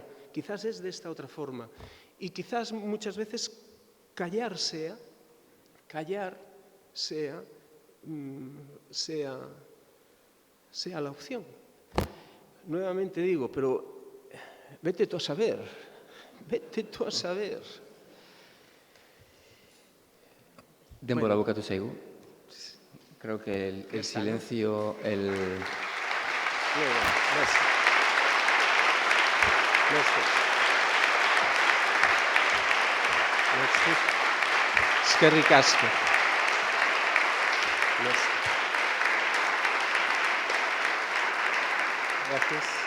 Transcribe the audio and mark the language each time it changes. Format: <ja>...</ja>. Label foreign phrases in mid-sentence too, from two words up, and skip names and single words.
<es>Quizás es de esta otra forma. Y quizás muchas veces callar sea la opción. Nuevamente digo, pero vete tú a saber.</es> <eu>Denbora bukatu zaigu.</eu> <es>Creo que el silencio,</es> <eu>Eskerrik asko.</eu> <es>Gracias.</es>